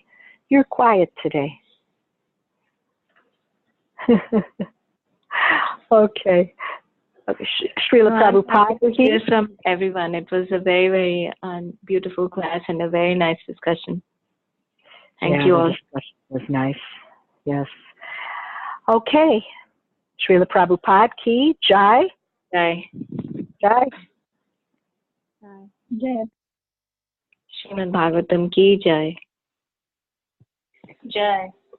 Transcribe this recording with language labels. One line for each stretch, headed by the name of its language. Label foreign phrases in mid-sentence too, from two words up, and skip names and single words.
English: You're quiet today. Okay. Srila Prabhupada. To hear from everyone. It was a very, very beautiful class and a very nice discussion. Thank you all. The discussion was nice. Yes. Okay. Srila Prabhupada
Hindi: ki Jai.
English: Jai. Jai. Jai. Srimad Bhagavatam
Hindi: ki Jai.
English: Jai.